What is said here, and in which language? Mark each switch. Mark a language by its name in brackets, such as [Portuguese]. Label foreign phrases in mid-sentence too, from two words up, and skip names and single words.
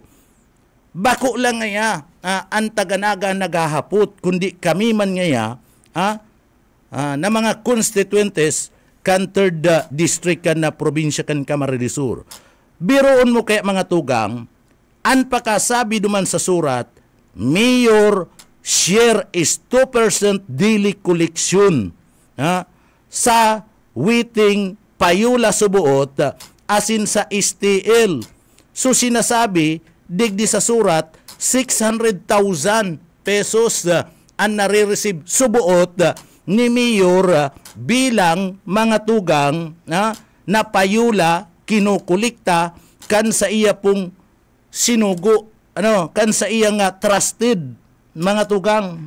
[Bikol] Bako lang ngaya ang taganaga naghahapot, kundi kami man ngaya na mga constituentes kan 3rd District kan na probinsya kan Camarines Sur. Biroon mo kaya mga tugang, ang pakasabi duman sa surat, [English] Mayor share is 2% daily collection [Bikol] sa witing payula subuot asin sa STL. So sinasabi, digdi sa surat, 600,000 pesos ang nare-receive subuot ni Mayor bilang mga tugang na payula kinukulikta kan sa iya pong sinugo, kan sa iya nga trusted mga tugang.